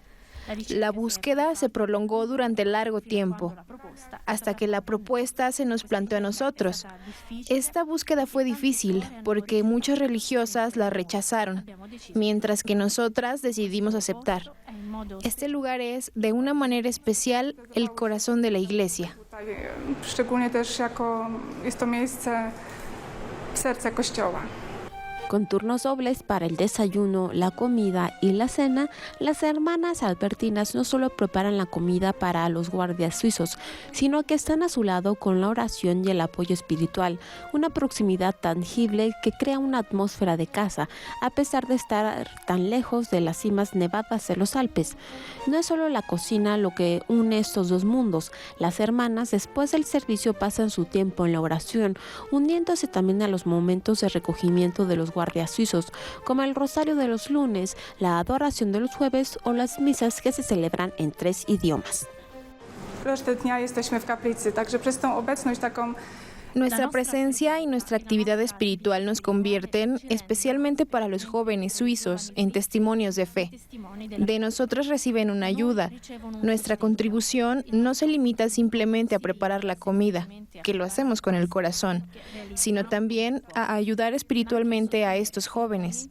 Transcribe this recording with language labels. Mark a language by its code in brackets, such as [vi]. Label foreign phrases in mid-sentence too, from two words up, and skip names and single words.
[es] La búsqueda se prolongó durante largo tiempo, hasta que la propuesta se nos planteó a nosotros. Esta búsqueda fue difícil porque muchas religiosas la rechazaron, mientras que nosotras decidimos aceptar. Este lugar es, de una manera especial, el corazón de la iglesia. [pl] Szczególnie też jest to miejsce serca Kościoła. [es] Con turnos dobles para el desayuno, la comida y la cena, las hermanas albertinas no solo preparan la comida para los guardias suizos, sino que están a su lado con la oración y el apoyo espiritual, una proximidad tangible que crea una atmósfera de casa, a pesar de estar tan lejos de las cimas nevadas de los Alpes. No es solo la cocina lo que une estos dos mundos. Las hermanas, después del servicio, pasan su tiempo en la oración, uniéndose también a los momentos de recogimiento de los guardias suizos, como el rosario de los lunes, la adoración de los jueves o las misas que se celebran en 3 idiomas. [pl] Resztę dnia jesteśmy w kaplicy, także przez tą obecność taką. [es] Nuestra presencia y nuestra actividad espiritual nos convierten, especialmente para los jóvenes suizos, en testimonios de fe. De nosotros reciben una ayuda. Nuestra contribución no se limita simplemente a preparar la comida, que lo hacemos con el corazón, sino también a ayudar espiritualmente a estos jóvenes.